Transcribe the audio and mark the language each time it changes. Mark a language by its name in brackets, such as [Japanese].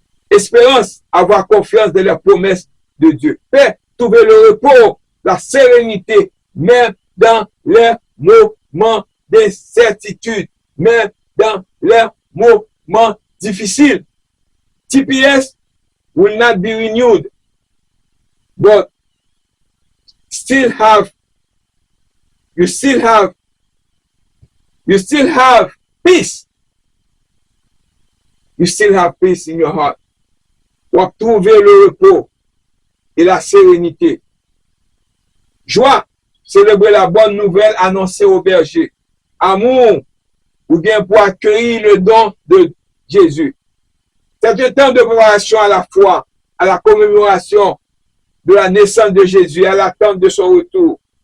[French] Espérance, avoir confiance dans les promesses de Dieu. Paix, trouver le repos, la sérénité, même dans les moments d'incertitude, même dans les moments difficiles. [English] TPS will not be renewed, but you still have peace. You still have peace in your heart. [French] Pour trouver le repos et la sérénité. Joie, célébrer la bonne nouvelle annoncée au berger. Amour, ou bien pour accueillir le don de Jésus. C'est un temps de préparation à la foi, à la commémoration de la naissance de Jésus, à l'attente de son retour.